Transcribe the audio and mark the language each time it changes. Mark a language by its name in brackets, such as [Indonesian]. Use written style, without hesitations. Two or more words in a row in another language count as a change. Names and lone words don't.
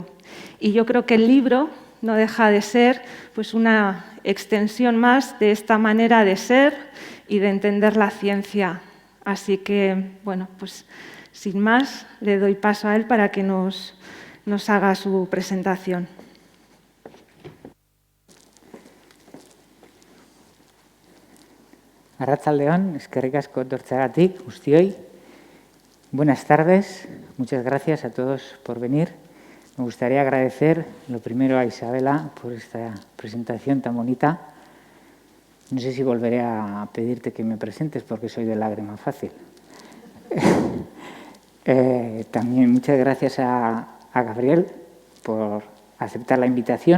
[Spanish] Y yo creo que el libro no deja de ser pues una extensión más de esta manera de ser y de entender la ciencia. Así que, bueno, pues sin más, le doy paso a él para que nos haga su presentación. [Basque] Arratsaldeon, eskerrik asko etortzeagatik guztioi. [Spanish] Buenas tardes, muchas gracias a todos por venir. Me gustaría agradecer lo primero a Isabela por esta presentación tan bonita. No sé si volveré a pedirte que me presentes porque soy de lágrima fácil. También muchas gracias a Gabriel por aceptar la invitación.